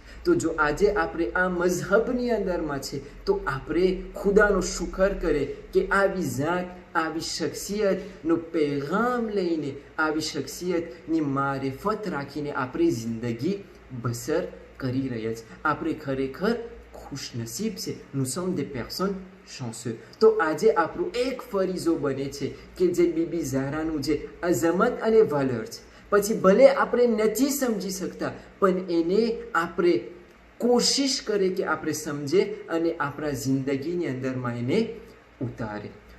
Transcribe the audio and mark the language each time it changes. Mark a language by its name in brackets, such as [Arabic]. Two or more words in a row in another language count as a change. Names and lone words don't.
[Gujarati] તો જો આજે આપણે આ મઝહબની અંદરમાં છે તો આપણે ખુદાનો શુકર કરે કે આવી ઝાત, આવી શખ્સિયતનો પેગામ લઈને, આવી શખ્સિયતની મારિફત રાખીને આપણે જિંદગી બસર કરી રહ્યા છીએ. આપણે ખરેખર ખુશનસીબ છે. [French] nous sommes des personnes chanceux. [Gujarati] તો આજે આપણું એક ફરીઝો બને છે કે જે બીબી ઝહરાનું જે અઝમત અને વલર છે, પછી ભલે આપણે નથી સમજી શકતા પણ એને આપણે કોશિશ કરે કે આપણે સમજે અને આપણા જિંદગીની અંદરમાં એને ઉતારે.